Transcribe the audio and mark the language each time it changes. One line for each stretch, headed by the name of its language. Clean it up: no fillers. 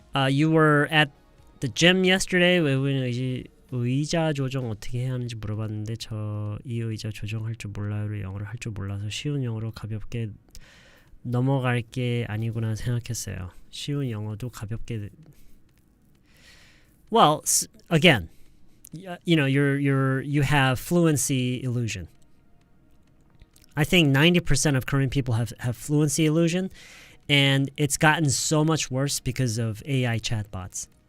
English: You were at the gym yesterday.
Korean: 의자 조정 어떻게 해야 하는지 물어봤는데 이 의자 조정할 줄 몰라요를 영어로 할 줄 몰라서 쉬운 영어로 가볍게 넘어갈 게 아니구나 생각했어요. 쉬운 영어도 가볍게.
English: Well, again, you have fluency illusion. I think 90% of Korean people have fluency illusion, and it's gotten so much worse because of AI chatbots.